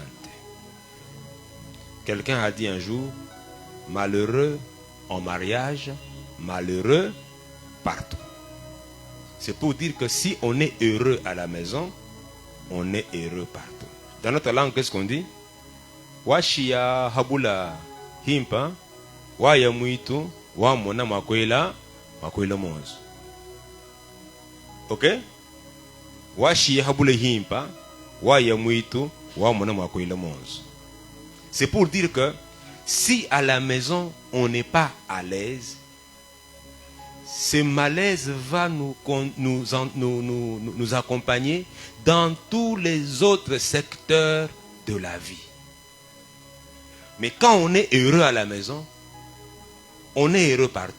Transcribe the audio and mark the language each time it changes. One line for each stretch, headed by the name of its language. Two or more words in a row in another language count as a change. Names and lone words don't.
French: Quelqu'un a dit un jour, malheureux en mariage, malheureux partout. C'est pour dire que si on est heureux à la maison, on est heureux partout. Dans notre langue, qu'est-ce qu'on dit?
Lunda: Washia habula himpa, waya muitu, wa mona makwela monzo.
French: Ok?
Lunda: Washia habula himpa, waya muitu, wa mona makwela monzo.
French: C'est pour dire que si à la maison on n'est pas à l'aise, ce malaise va nous accompagner dans tous les autres secteurs de la vie. Mais quand on est heureux à la maison, on est heureux partout.